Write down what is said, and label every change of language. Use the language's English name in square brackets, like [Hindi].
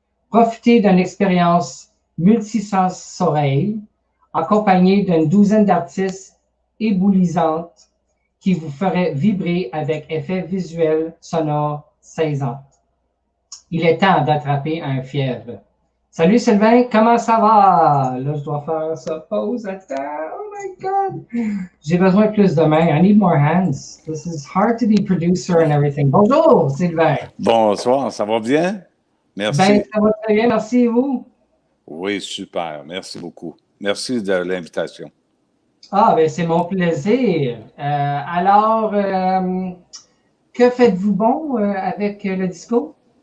[French] Profitez d'une expérience multisensorielle accompagnée d'une douzaine d'artistes éblouissantes qui vous feraient vibrer avec effets visuels sonores saisants. Il est temps d'attraper un fièvre. Salut Sylvain, comment ça va? Là, je dois faire ça. Pause, attends. [English] Oh my God. [French] J'ai besoin de plus de mains. [English] I need more hands. This is hard to be producer and everything. [French] Bonjour, Sylvain. Bonsoir, ça va bien? Merci. Ben, ça va très bien, merci et vous? Oui, super. Merci beaucoup. Merci de l'invitation. Ah, ben c'est mon plaisir. Alors, que faites-vous bon avec le disco?